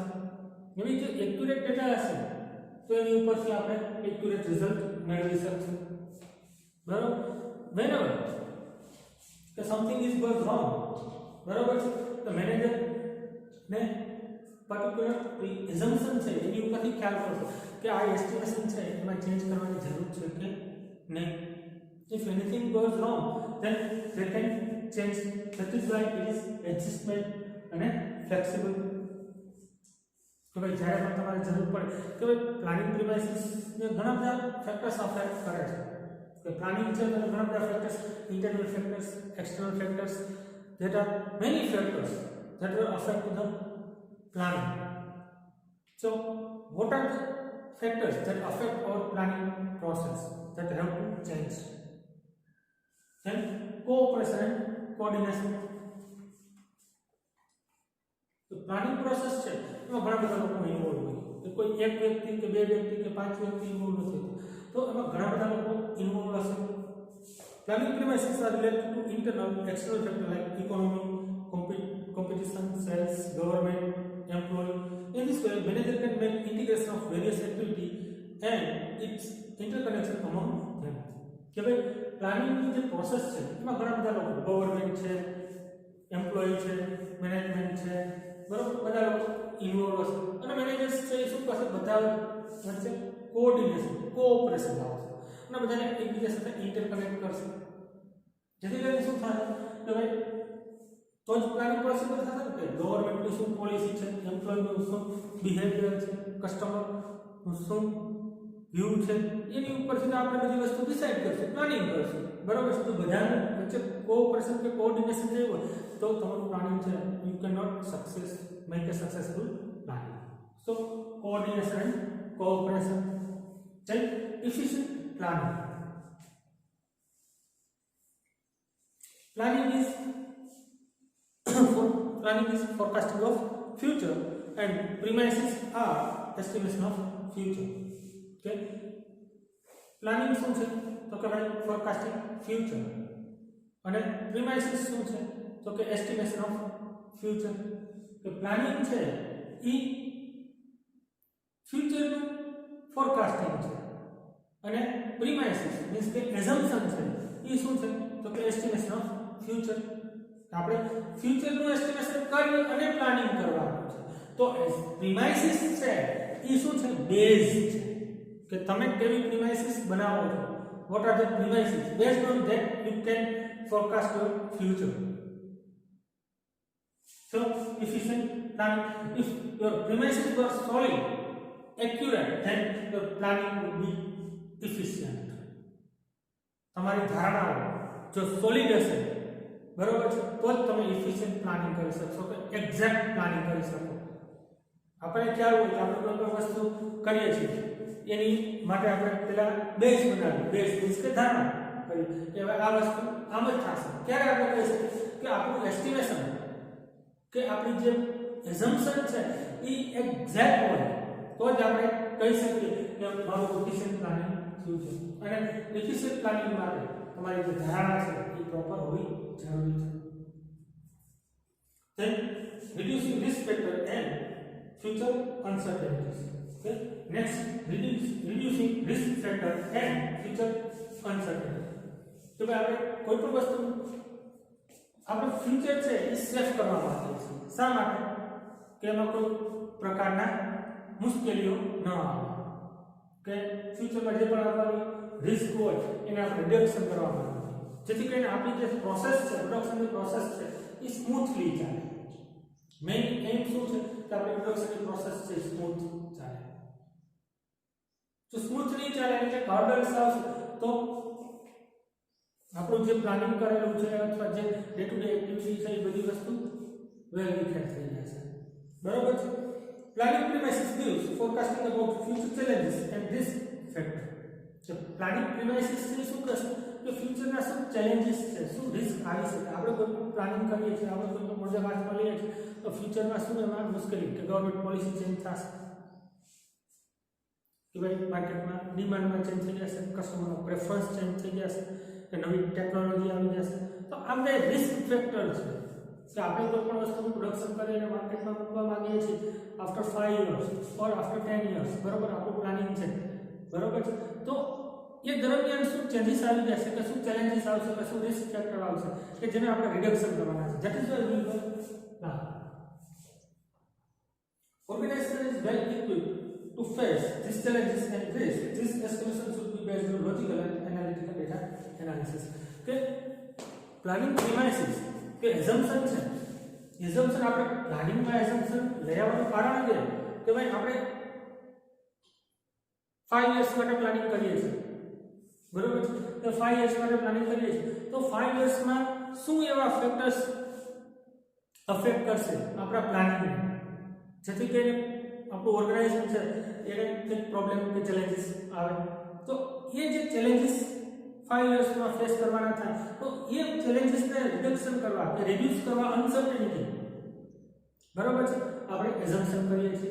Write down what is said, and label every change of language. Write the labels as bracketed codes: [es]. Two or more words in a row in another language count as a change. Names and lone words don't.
[gu] એવી જે [en] accurate data [gu] હશે તો એની ઉપરથી આપણે [en] accurate result [gu] મેળવી શકશું, બરાબર. વેનએવર કે [en] something is goes wrong, [gu] બરાબર છે, તો મેનેજર ને [en] particular assumption [gu] છે એની ઉપરથી ખ્યાલ કરશો કે આ એસ્ટિમેશન છે એમાં ચેન્જ કરવાની જરૂર છે કે નહીં. [en] If anything goes wrong, then they can change. That is why it is adjustment and flexible. [gu] કે ભાઈ જ્યારે પણ તમારે જરૂર પડે કે ભાઈ [en] planning premises [gu] ને ઘણા બધા [en] factors affect [gu] કરે છે. કે પ્લાનિંગ છે તો ઘણા બધા ફેક્ટર્સ, [en] internal factors, external factors, that are many factors that will affect the planning. So what are the factors that affect our planning process that have to change? Then cooperation and coordination. planning process [gu] છે એમાં ઘણા બધા લોકો ઇન્વોલ્વ હોય કે કોઈ એક વ્યક્તિ કે બે વ્યક્તિ કે પાંચ વ્યક્તિ ઇન્વોલ્વ નથી તો એમાં ઘણા બધા લોકો ઇન્વોલ્વ હશે. [en] Planning premises are related to internal external factors like economy, competition, sales, government, employee. In this way, manager can make integration of various activity and its interconnection among them. [gu] કે ભાઈ પ્લાનિંગ ની જે પ્રોસેસ છે એમાં ઘણા બધા લોકો ગવર્નમેન્ટ છે, એમ્પ્લોયી છે, મેનેજમેન્ટ છે, બરોબર બધા લોકો ઇન્વોલ્વ હશે અને મેનેજર્સ છે એ શું કરશે બધા વચ્ચે [en] coordination cooperation [gu] લાવશે અને બધાને એકબીજા સાથે ઇન્ટરકનેક્ટ કરશે જેથી કરીને શું થાય કે ભાઈ તો જ [en] planning process [gu] થશે ને કે ગવર્નમેન્ટની શું પોલિસી છે, એમ્પ્લોયીનું શું બિહેવિયર છે, કસ્ટમરનું શું વ્યૂ છે એની ઉપરથી આપણે બધી વસ્તુ ડિસાઈડ કરશું પ્લાનિંગ કરશું બરાબર છે. તો બધાની વચ્ચે કોઓપરેશન કે કોઓર્ડિનેશન થયું હોય તો તમારું પ્લાનિંગ છે [en] you can not make a successful planning. So coordination and cooperation. Then efficient planning. Planning is forecasting of future and premises are estimation of future. Okay. Planning [gu] શું છે તો કે ભાઈ [en] forecasting future [gu] અને premises શું છે તો કે [en] estimation of future. [gu] કે પ્લાનિંગ છે ઈ ફ્યુચર નું ફોરકાસ્ટિંગ છે અને પ્રીમાઇસિસ મીન્સ કે એઝમ્પશન છે ઈ શું છે તો કે [en] estimation of future. [gu] આપણે ફ્યુચર નું એસ્ટિમેશન કરી અને પ્લાનિંગ કરવાનું છે. તો પ્રીમાઇસિસ છે ઈ શું છે બેઝ છે કે તમે કેવી પ્રીમાઇસિસ બનાવો છો. [en] what are the premises based on that you can forecast your future. So, efficient planning. If your premises were solid, accurate, then your planning would be efficient. [gu] તમારી ધારણાઓ જો સોલિડ હશે બરોબર છે તો જ તમે [en] efficient planning [gu] કરી શકશો કે [en] exact planning [gu] કરી શકો. આપણે ખ્યાલ હોય કે આપણે કોઈ વસ્તુ કરીએ છીએ એની માટે આપણે પહેલા બેઝ બનાવીએ. બેઝ મીન્સ કે ધારણા કરીએ કે હવે આ વસ્તુ આમ જ થશે. ક્યારે આપણે કહી શકીએ કે આપણું એસ્ટિમેશન કે આપણી જે એઝમ્પશન છે એ એક્ઝેક્ટ હોય તો જ આપણે કહી શકીએ કે મારું [en] efficient planning [gu] થયું છે. અને [en] efficient planning [gu] માટે તમારી જે ધારણા છે એ પ્રોપર હોવી જરૂરી છે. [en] Then reducing risk factor and future uncertainties. Okay. Next, reducing risk factor and future uncertainty. [gu] તો ભાઈ આપણે કોઈ પણ વસ્તુ આપણે ફ્યુચર છે એ સેફ કરવા માંગીએ છીએ. શા માટે કે એમાં કોઈ પ્રકારના મુશ્કેલીઓ ન આવે કે ફ્યુચરમાં જે પણ આવવાની રિસ્ક હોય એને આપણે રિડક્શન કરવા માંગીએ જેથી કરીને આપણી જે પ્રોસેસ છે પ્રોડક્શનની પ્રોસેસ છે એ સ્મૂથલી ચાલે. [en] main aim [gu] શું છે કે આપણી પ્રોડક્શનની પ્રોસેસ છે સ્મૂથ ચાલે. જો સ્મૂથલી ચાલે એટલે હર્ડલ્સ આવશે તો આપણું જે પ્લાનિંગ કરેલું છે અથવા જે [en] day to day activity [gu] છે એ બધી વસ્તુ [en] well defined [gu] થઈ જશે. બરોબર છે. [en] planning premises gives forecasting about future challenges and risk factor. [gu] તો [en] planning premises [gu] થી શું કરશે કે ફ્યુચરના શું ચેલેન્જીસ છે શું રિસ્ક આવી શકે. આપણે કોઈ પણ પ્લાનિંગ કરીએ છીએ આપણે કોઈ પણ પ્રોજેક્ટ હાથમાં લઈએ છીએ તો ફ્યુચરમાં શું એમાં મુશ્કેલી કે [en] government policy change [gu] થશે કે ભાઈ માર્કેટમાં ડિમાન્ડમાં ચેન્જ થઈ જશે, કસ્ટમરનો [en] preference change [gu] થઈ જશે કે નવી ટેકનોલોજી આવી જશે. તો આ બધા [en] risk factor [gu] છે કે આપણે કોઈ પણ વસ્તુનું પ્રોડક્શન કરીને માર્કેટમાં મૂકવા માંગીએ છીએ [en] after 5 years or after 10 years [gu] બરોબર આપણું પ્લાનિંગ છે બરોબર છે. તો એ દરમિયાન શું ચેન્જીસ આવી જશે કે શું ચેલેન્જીસ આવશે કે શું [en] risk factor [gu] આવશે કે જેને આપણે રિડક્શન કરવાના છે. [en] that is why we plan. Organization is well equipped to face these challenges and risks. This estimation should be based on logical and analytical data analysis. [gu] કે [en] planning premises [gu] કે એઝમ્પશન છે એઝમ્પશન આપણે પ્લાનિંગમાં એઝમ્પશન લઈ આવવાનું કારણ છે કે ભાઈ આપણે 5 years માટે પ્લાનિંગ કરીએ છીએ બરોબર છે. તો 5 years માટે પ્લાનિંગ કરીએ છીએ તો 5 years માં શું એવા ફેક્ટર્સ અફેક્ટ કરશે આપણા પ્લાનિંગને જેથી કરીને આપણું ઓર્ગેનાઇઝેશન છે એને એક પ્રોબ્લેમ કે ચેલેન્જીસ આવે તો એ જે ચેલેન્જીસ 5 years માં ફેસ કરવાના થાય તો એ ચેલેન્જીસને રિડક્શન કરવા કે રિડ્યુસ કરવા અનસર્ટેનિટી બરાબર છે, આપણે એઝમ્પશન કરીએ છીએ.